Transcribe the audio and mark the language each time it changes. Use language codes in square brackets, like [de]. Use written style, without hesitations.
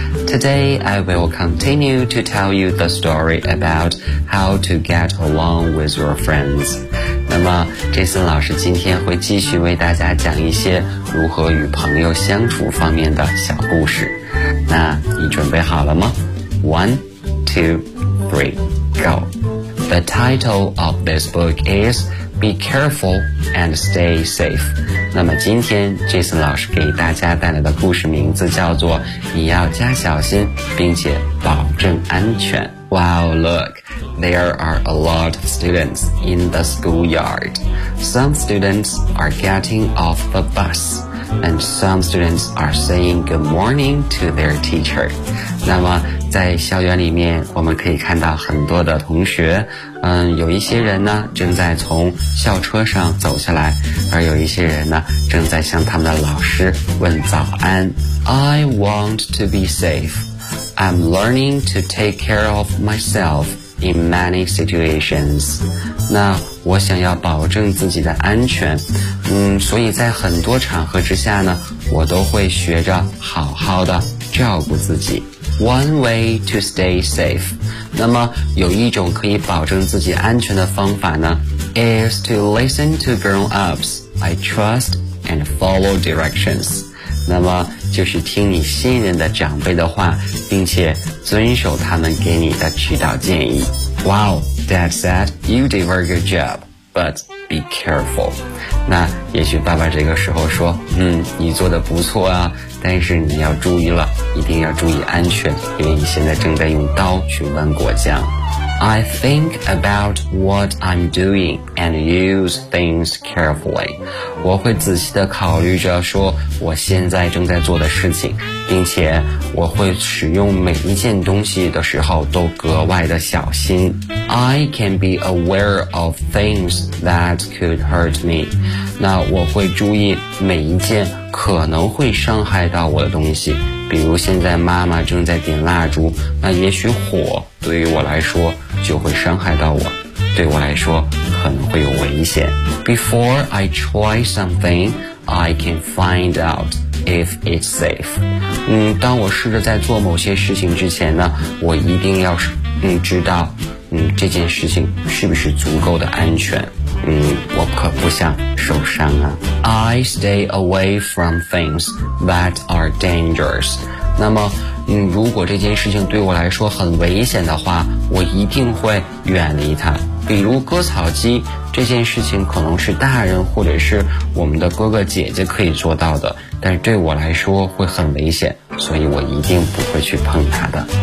[en] Today I will continue to tell you the story about how to get along with your friends. [zh] 那么 Jason 老师今天会继续为大家讲一些如何与朋友相处方面的小故事。那你准备好了吗？ [en] 1, 2, 3, go. The title of this book is Be careful and stay safe. [zh] 那么今天 Jason 老师给大家带来的故事名字叫做你要加小心并且保证安全。 [en] Wow, look, there are a lot of students in the schoolyard. Some students are getting off the bus, and some students are saying good morning to their teacher. [zh] 那么在校园里面我们可以看到很多的同学，有一些人呢正在从校车上走下来，而有一些人呢正在向他们的老师问早安。 [en] I want to be safe. I'm learning to take care of myself in many situations. [zh] 那我想要保证自己的安全，所以在很多场合之下呢我都会学着好好的照顾自己。 [en] One way to stay safe. [zh] 那么有一种可以保证自己安全的方法呢 [en] is to listen to grown-ups. I trust and follow directions. [zh] 那么就是听你信任的长辈的话并且遵守他们给你的指导建议。 [en] Wow, Dad said you did a very good job, but be careful. [zh] 那也许爸爸这个时候说你做得不错啊，但是你要注意了，一定要注意安全，因为你现在正在用刀去剜果酱。 [en] I think about what I'm doing and use things carefully. [zh] 我会仔细地考虑着说我现在正在做的事情，并且我会使用每一件东西的时候都格外的小心。 [en] I can be aware of things that could hurt me. [zh] 那我会注意每一件可能会伤害到我的东西，比如现在妈妈正在点蜡烛，那也许火对于我来说就会伤害到我，对我来说可能会有危险。 [en] Before I try something, I can find out if it's safe. [zh] 当我试着在做某些事情之前呢，我一定要知道这件事情是不是足够的安全。我可不想受伤啊。 [en] I stay away from things that are dangerous. [zh] 那么如果这件事情对我来说很危险的话，我一定会远离它。比如割草机，这件事情可能是大人或者是我们的哥哥姐姐可以做到的，但是对我来说会很危险，所以我一定不会去碰它的。